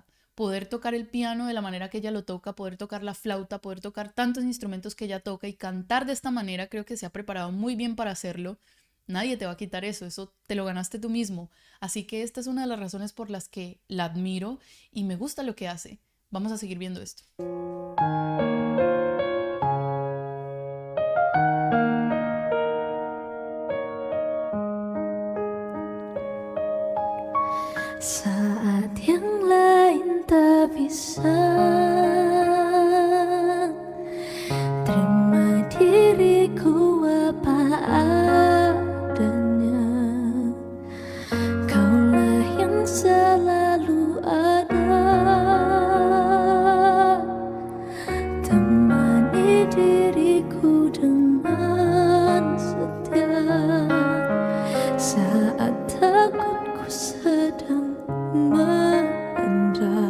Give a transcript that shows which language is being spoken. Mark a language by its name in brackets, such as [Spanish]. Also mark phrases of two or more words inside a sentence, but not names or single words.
[Spanish] Poder tocar el piano de la manera que ella lo toca, poder tocar la flauta, poder tocar tantos instrumentos que ella toca y cantar de esta manera, creo que se ha preparado muy bien para hacerlo. Nadie te va a quitar eso, eso te lo ganaste tú mismo. Así que esta es una de las razones por las que la admiro y me gusta lo que hace. Vamos a seguir viendo esto. [Indonesian] Saat yang lain tak bisa terima diriku apa adanya, kaulah yang selalu ada, temani diriku dengan setia saat takutku sedang melanda.